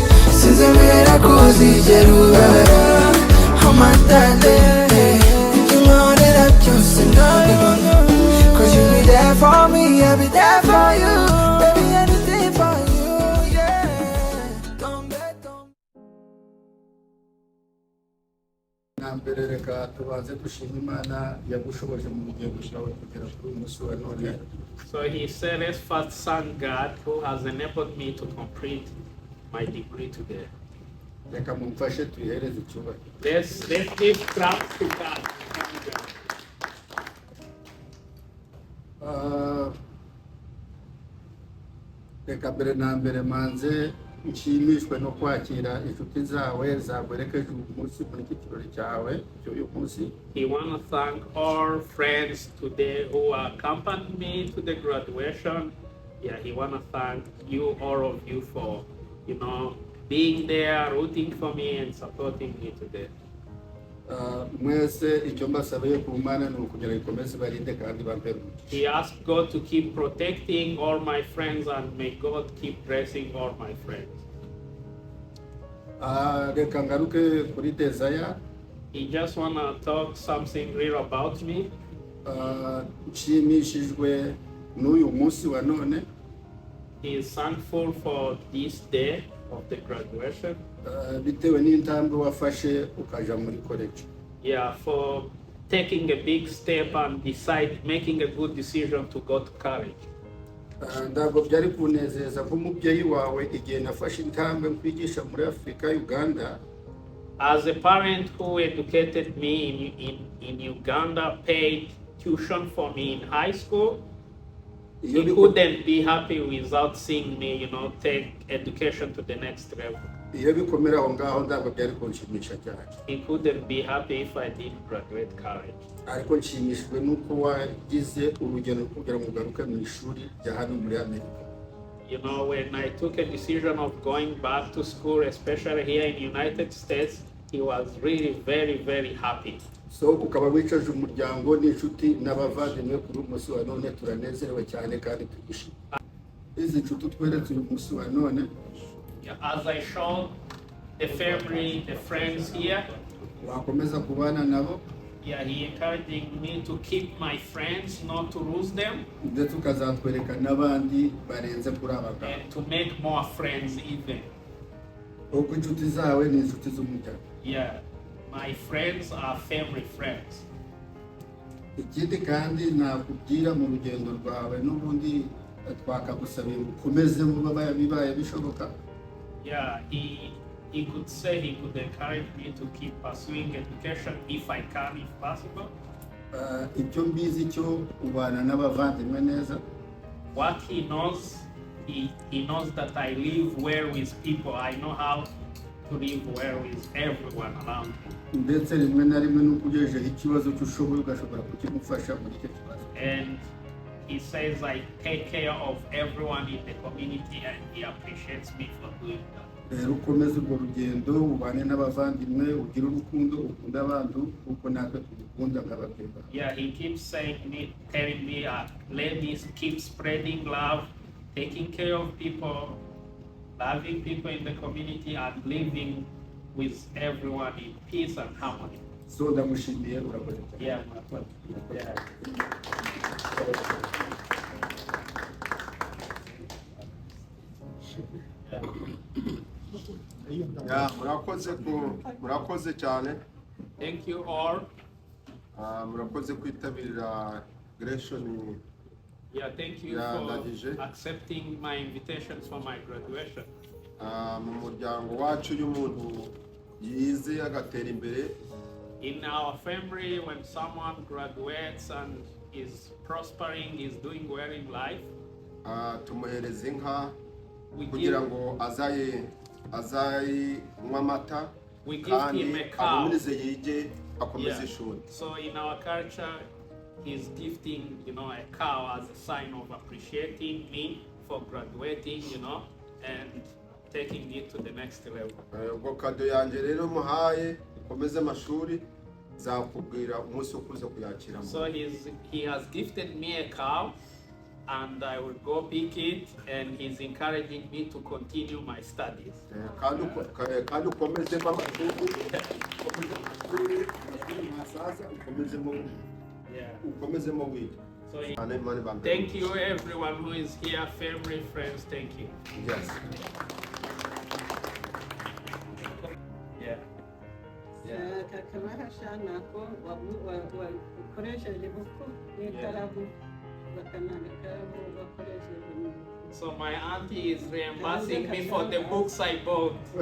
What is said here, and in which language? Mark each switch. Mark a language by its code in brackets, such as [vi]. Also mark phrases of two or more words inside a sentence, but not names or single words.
[en] Since I made a cozy jeruba, I'm my darling. You know that I just see that. Cause you be there for me, I'll be there for you. Baby, anything for you, yeah. Don't bet, don't. [rw] Nambere reka tubanze dushima Imana yagushoboje mu gihe gushawe kugera kuri umunsi wa none. [en] so he said, let's first thank God who has enabled me to complete my degree today. [rw] Reka mumfashe tuyihereze icyubahiro. [en] Let's give claps to God. [rw] Reka mbere na mbere manze nshimishwe no kwakira inshuti zawe zagwerekeje umunsi muri iki kirori cyawe cy'uyu munsi. [en] He want to thank all friends today who accompanied me to the graduation. Yeah, he want to thank you, all of you, for, you know, being there, rooting for me and supporting me today. [rw] Mwese icyo mbasabiye ku Mana ni ukugira ikomeze barinde kandi bampere. [en] He asked God to keep protecting all my friends and may God keep blessing all my friends. [rw] Reka ngaruke kuri Desire. [en] He just want to talk something real about me. [rw] Nshimishijwe n'uyu munsi wa none. [en] He is thankful for this day of the graduation. [rw] Bitewe n'intambwe wafashe ukaja muri college. [en] Yeah, for taking a big step and making a good decision to go to college. [rw] Ntabwo byari kunezeza nk'umubyeyi wawe igihe nafashe intambwe kwigisha muri Afurika Uganda. [en] As a parent who educated me in Uganda, paid tuition for me in high school, he couldn't be happy without seeing me, take education to the next level. [rw] Iyo bikomera aho ngaho ntabwo byari kunshimisha cyane. [en] He couldn't be happy if I didn't graduate college. [rw] Ariko nshimishijwe nuko wagize urugendo kugira ngo ugaruke mu ishuri rya hano muri Amerika. [en] When I took a decision of going back to school, especially here in the United States, he was really very, very happy. [rw] So ukaba wicaje umuryango n'inshuti n'abavandimwe kuri umunsi wa none turanezerewe cyane kandi tugishimye. Izi nshuti tweretse uyu munsi wa none. [en] As I showed the family, the friends here, [rw] wakomeza kubana nabo. [en] He encouraging me to keep my friends, not to lose them, [rw] ndetse ukazatwereka n'abandi barenze kuri aba ngaba. [en] And to make more friends even. [rw] Uko inshuti zawe ni inshuti z'umuryango. [en] My friends are family friends. [rw] Ikindi kandi nakubwira mu rugendo rwawe n'ubundi twakagusabira ukomeze mu bibaye bishoboka. [en] He could say, he could encourage me to keep pursuing education if I can, if possible. [rw] Icyo mbizi cyo ubana n'abavandimwe neza. [en] What he knows, he knows that I live well with people. I know how to live well with everyone around me. [rw] Ndetse rimwe na rimwe n'ukugejeje ikibazo cy'ushoboye ugashobora kukimufasha muri icyo kibazo. [en] And he says I take care of everyone in the community and he appreciates me for doing that. [rw] Rero ukomeze urwo rugendo ubane n'abavandimwe ugira urukundo ukunda abantu kuko natwe tugukunda nk'ababyeyi. [en] He keeps telling me, let me keep spreading love, taking care of people, loving people in the community and living with everyone in peace and harmony. [rw] So ndamushimiye urakoze cyane. murakoze cyane. [en] Thank you all. [rw] Murakoze kwitabira graduation. [en] Thank you for accepting my invitations for my graduation. [rw] Mu muryango wacu y'umuntu yize agatera imbere. [en] In our family, when someone graduates and is prospering, is doing well in life, [rw] tumuhereza inka kugira ngo azayinywa amata kandi akomeze yige akomeze ishuri. [en] So in our culture, he's gifting, a cow as a sign of appreciating me for graduating, and taking it to the next level. [rw] Ubwo kado yanjye rero muhaye ukomeze amashuri zakubwira umunsi ukuze kuyakira. [en] So he has gifted me a cow and I will go pick it and he's encouraging me to continue my studies. [rw] Kandi ukomezemo amashuri ukomezemo wiga. [en] So thank you everyone who is here, family, friends, thank you. Yes. So my auntie is reimbursing me for the books I bought.